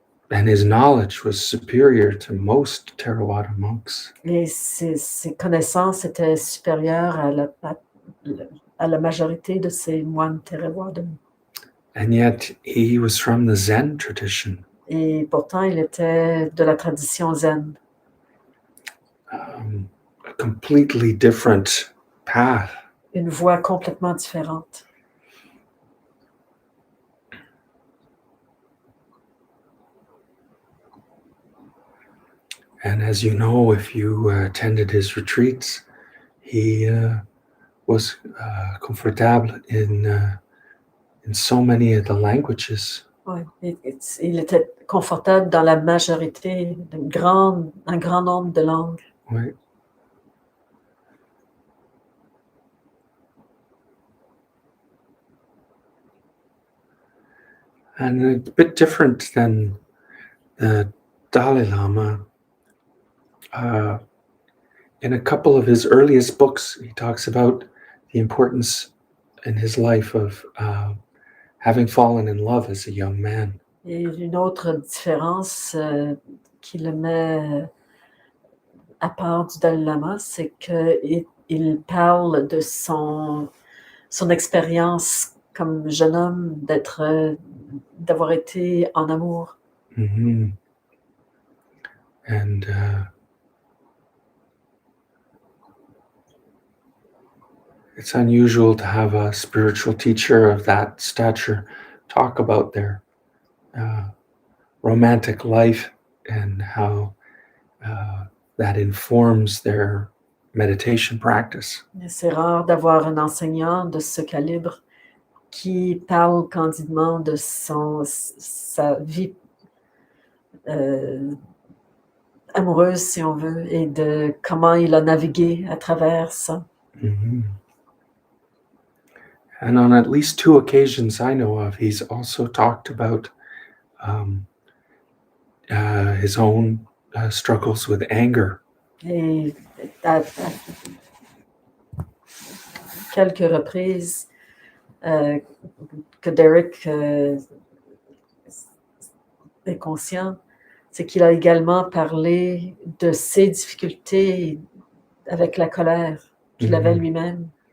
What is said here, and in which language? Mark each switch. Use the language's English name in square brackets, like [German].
[English] And his knowledge was superior to most Theravada monks. [French] Et ses connaissances étaient supérieures à la majorité de ces moines Theravadan. [English] And yet he was from the Zen tradition. [French] Et pourtant, il était de la tradition zen. [English] A completely different path. [French] Une voie complètement différente. [English] And as you know, if you attended his retreats, he was confortable in so many of the languages. [French] Ouais, il était confortable dans la majorité, un grand nombre de langues. [English] Right? And a bit different than the Dalai Lama. In a couple of his earliest books, he talks about the importance in his life of having fallen in love as a young man. [French] Et une autre différence qui le met à part du Dalai Lama, c'est qu'il parle de son expérience comme jeune homme d'avoir été en amour. Mm-hmm. [English] And it's unusual to have a spiritual teacher of that stature talk about their romantic life and how that informs their meditation practice. [French] Et c'est rare d'avoir un enseignant de ce calibre qui parle candidement de sa vie amoureuse, si on veut, et de comment il a navigué à travers ça. Mm-hmm. [English] And on at least 2 occasions I know of, he's also talked about his own struggles with anger. [French] Et à quelques reprises que Derek est conscient, c'est qu'il a également parlé de ses difficultés avec la colère qu'il avait lui-même.